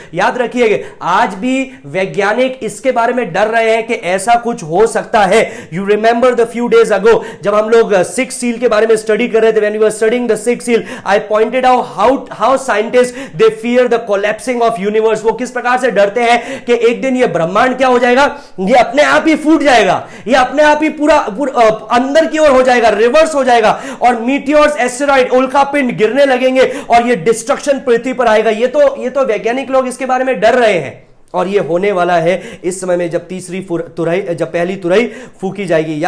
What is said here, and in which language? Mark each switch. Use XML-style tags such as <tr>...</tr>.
<hi>याद रखिएगा, आज भी वैज्ञानिक इसके बारे में डर रहे हैं कि ऐसा कुछ हो सकता है.</hi> <en>You remember the few days ago</en> <hi>जब हम लोग सिक्स सील के बारे में स्टडी कर रहे थे,</hi> <en>when we were studying the sixth seal, I pointed out how scientists they fear the collapsing of universe.</en> <hi>वो किस प्रकार से डरते हैं कि एक दिन ये ब्रह्मांड क्या हो जाएगा, ये अपने आप ही फूट जाएगा, ये अपने आप ही पूरा अंदर की ओर हो जाएगा, रिवर्स हो जाएगा और मीटियोर्स, एस्टेरॉइड, उल्कापिंड गिरने लगेंगे और ये डिस्ट्रक्शन पृथ्वी पर आएगा. ये तो वैज्ञानिक लोग इसके बारे में डर रहे हैं और ये होने वाला है इस समय में जब पहली तुरही फूकी जाएगी.</hi>